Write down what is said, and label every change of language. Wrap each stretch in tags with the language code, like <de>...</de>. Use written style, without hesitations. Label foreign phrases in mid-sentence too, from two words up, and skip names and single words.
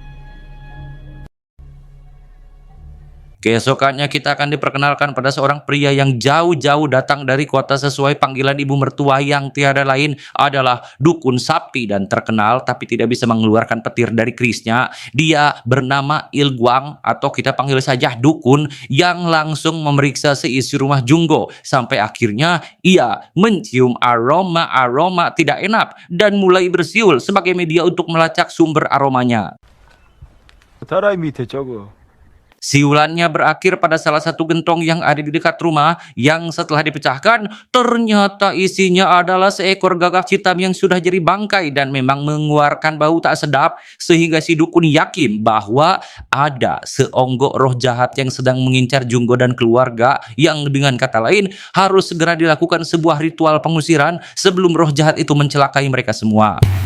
<id>Keesokannya kita akan diperkenalkan pada seorang pria yang jauh-jauh datang dari kota sesuai panggilan ibu mertua yang tiada lain adalah dukun sapi dan terkenal tapi tidak bisa mengeluarkan petir dari kerisnya. Dia bernama Ilguang atau kita panggil saja dukun, yang langsung memeriksa seisi rumah Junggo sampai akhirnya ia mencium aroma tidak enak dan mulai bersiul sebagai media untuk melacak sumber aromanya.</id> <ko>다라이 밑에 저거</ko> <id>Siulannya berakhir pada salah satu gentong yang ada di dekat rumah, yang setelah dipecahkan ternyata isinya adalah seekor gagak hitam yang sudah jadi bangkai dan memang mengeluarkan bau tak sedap, sehingga si dukun yakin bahwa ada seonggok roh jahat yang sedang mengincar Junggo dan keluarga, yang dengan kata lain harus segera dilakukan sebuah ritual pengusiran sebelum roh jahat itu mencelakai mereka semua.</id>